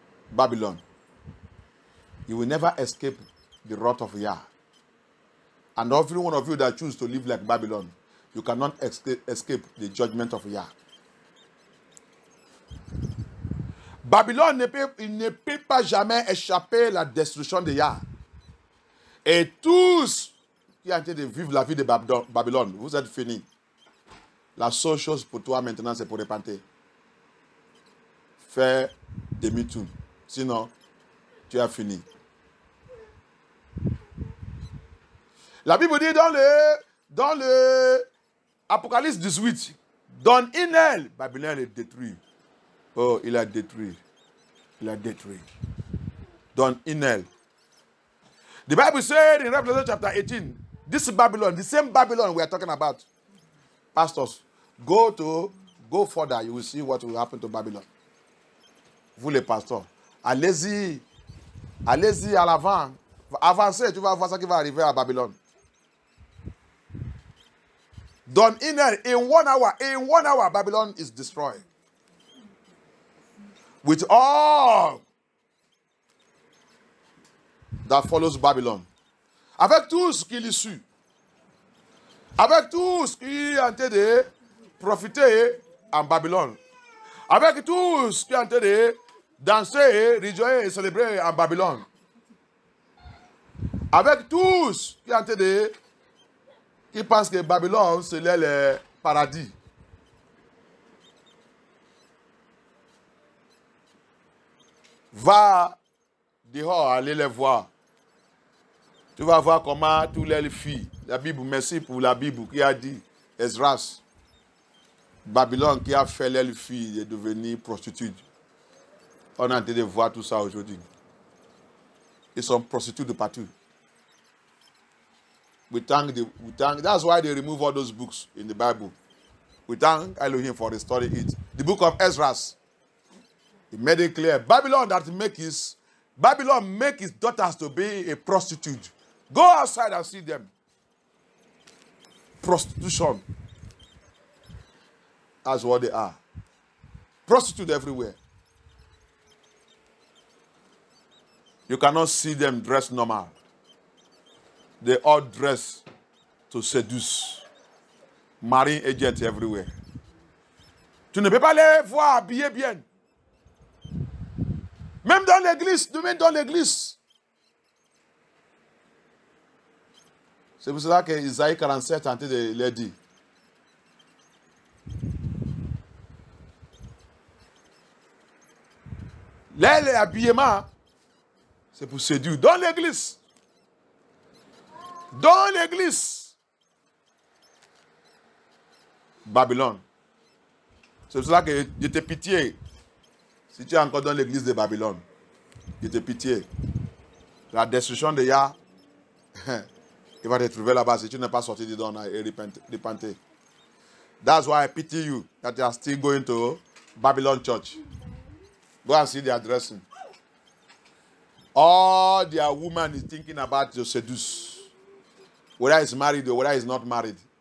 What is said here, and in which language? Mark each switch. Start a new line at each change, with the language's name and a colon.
English: Babylon. You will never escape the wrath of Yah. And every one of you that choose to live like Babylon, you cannot escape the judgment of Yah.
French: Babylone ne peut pas jamais échapper la destruction de Yah. Et tous qui ont été de vivre la vie de Babylone, vous êtes finis. La seule chose pour toi maintenant, c'est pour repentir. Fais demi-tour. Sinon, tu as fini. La Bible dit dans le Apocalypse 18, dans Inel, Babylone est détruit. Oh, il a détruit. Il a détruit. Dans Inel.
English: The Bible said in Revelation chapter 18, this Babylon, the same Babylon we are talking about. Pastors, go further, you will see what will happen to Babylon.
French: Vous les pasteurs, allez-y à l'avant. Avancez, tu vas voir ce qui va arriver à Babylone.
English: Done in 1 hour, Babylon is destroyed. With all that follows Babylon.
French: Avec tout ce qui l'issue. Avec tout ce qui est en train de profiter en Babylone. Avec tout ce qui est en train de danser, réjouir et célébrer en Babylone. Avec tous qui est en train de... qui pensent que Babylone, c'est le paradis. Va dehors, aller les voir. Tu vas voir comment toutes les filles, la Bible, merci pour la Bible qui a dit, Esdras, Babylone qui a fait les filles de devenir prostituées. On est en train de voir tout ça aujourd'hui. Ils sont prostituées de partout.
English: We thank, that's why they remove all those books in the Bible. We thank Elohim for restoring it. The book of Esdras, he made it clear. Babylon make his daughters to be a prostitute. Go outside and see them. Prostitution. That's what they are. Prostitute everywhere. You cannot see them dressed normal. They all dress to seduce. Marine agents everywhere.
French: Tu ne peux pas les voir habillés bien. Même dans l'église. C'est pour cela que Isaïe 47 a été de leur dire. L'habillement, c'est pour séduire. Dans l'église. Dans l'église. Babylone. C'est pour cela que je te pitié. Si tu es encore dans l'église de Babylone, je te pitié. La destruction de Yah, il va te trouver là-bas si tu n'es pas sorti dedans et repentir.
English: That's why I pity you that you are still going to Babylon church. Go and see their dressing. All their woman is thinking about to seduce. Whether he's married or whether he's not married.